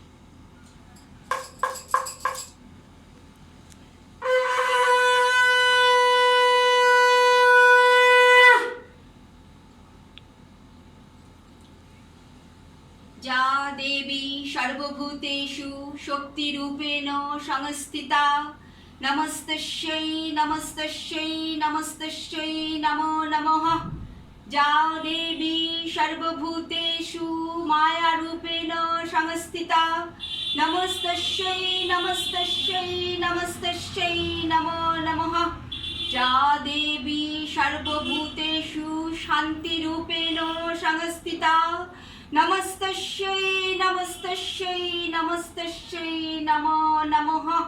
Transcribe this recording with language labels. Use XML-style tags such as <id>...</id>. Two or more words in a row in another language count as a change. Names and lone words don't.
<sa>যা দেবী সর্বভূতেষু শক্তিরূপেণ সংস্থিতা, নমস্তস্যৈ নমস্তস্যৈ নমস্তস্যৈ নমো নমঃ। যা দেবী সর্বভূতেষু মায়ারূপেণ সংস্থিতা, নমস্তস্যৈ নমস্তস্যৈ নমস্তস্যৈ নমো নমঃ। যা দেবী সর্বভূতেষু শান্তিরূপেণ সংস্থিতা, নমস্তস্যৈ নমস্তস্যৈ নমস্তস্যৈ নমো নমঃ।</sa>